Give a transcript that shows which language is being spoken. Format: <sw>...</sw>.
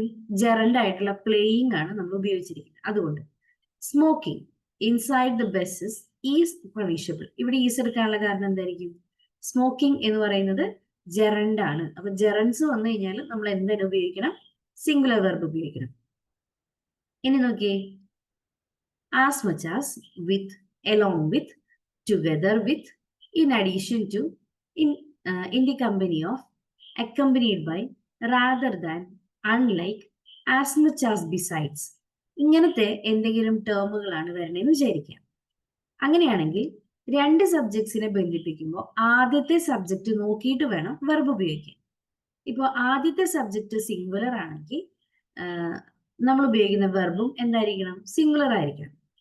<ml>Gerund ആയിട്ടുള്ള playing ആണ് നമ്മൾ ഉപയോഗിച്ചിരിക്കുന്നത്. അതുകൊണ്ട്</ml> <en>Smoking inside the buses is punishable.</en> <ml>ഇവിടെ ഈസ് എടുക്കാനുള്ള കാരണം എന്തായിരിക്കും? സ്മോക്കിംഗ് എന്ന് പറയുന്നത് ജെറൻഡ് ആണ്. അപ്പൊ ജെറൻസ് വന്നു കഴിഞ്ഞാൽ നമ്മൾ എന്തിനു ഉപയോഗിക്കണം? സിംഗുലർ വെർബ് ഉപയോഗിക്കണം. ഇനി നോക്കിയേ,</ml> <en>as much as, with, along with, together with, in addition to, in the company of, accompanied by, rather than, unlike, as much as, besides.</en> <ml>ഇങ്ങനത്തെ എന്തെങ്കിലും ടേമുകളാണ് വരണമെന്ന് വിചാരിക്കാം. അങ്ങനെയാണെങ്കിൽ രണ്ട് സബ്ജക്ട്സിനെ ബന്ധിപ്പിക്കുമ്പോൾ ആദ്യത്തെ സബ്ജക്റ്റ് നോക്കിയിട്ട് വേണം വെർബ് ഉപയോഗിക്കാൻ. ഇപ്പോൾ ആദ്യത്തെ സബ്ജക്റ്റ് സിംഗുലർ ആണെങ്കിൽ നമ്മൾ ഉപയോഗിക്കുന്ന വെർബും എന്തായിരിക്കണം? സിംഗുലർ ആയിരിക്കണം.</ml>